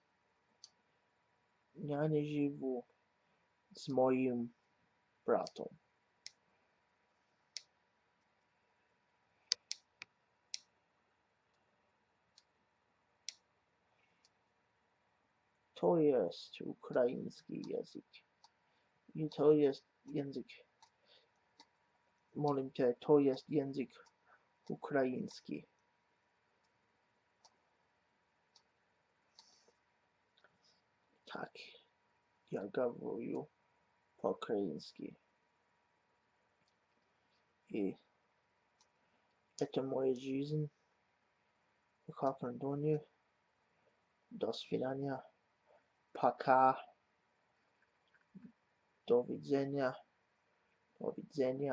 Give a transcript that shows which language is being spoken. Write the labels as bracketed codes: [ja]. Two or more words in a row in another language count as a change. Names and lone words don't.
[hr] Ja ne živu s mojim bratom. [pl] To jest ukrajinski język. I to jest język. Molim te, to jest język Ukraiński. Tak, ja [ru] говорю по-украински. И это моя жизнь в Калкандоне. До свидания. Пока. До видения. До видения.